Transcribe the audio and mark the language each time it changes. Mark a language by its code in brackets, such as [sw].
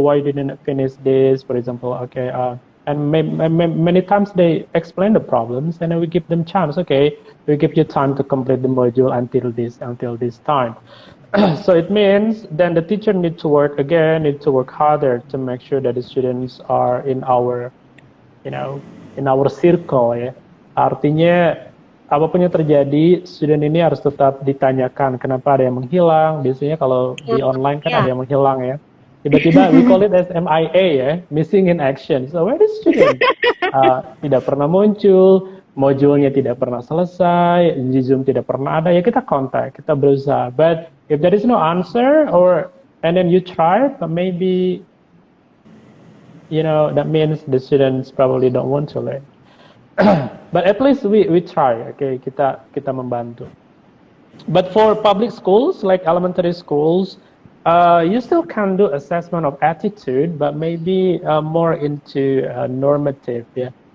[en] Why you didn't finish this, for example? Okay, and many times they explain the problems, and then we give them chance. Okay, we give you time to complete the module until this time. So it means then the teacher need to work again, need to work harder to make sure that the students are in our, in our circle ya. [id] Artinya apapun yang terjadi, student ini harus tetap ditanyakan kenapa ada yang menghilang. Biasanya kalau di online kan ada yang menghilang ya. [en] Tiba-tiba we call it as MIA ya, missing in action. So where is student? [id] Tidak pernah muncul, modulnya tidak pernah selesai, di Zoom tidak pernah ada, ya kita kontak, kita berusaha. [en] But if there is no answer, and then you try, but maybe that means the students probably don't want to learn. But at least we try, okay, [id] kita membantu. [en] But for public schools, like elementary schools, you still can do assessment of attitude, but maybe more into normative, ya.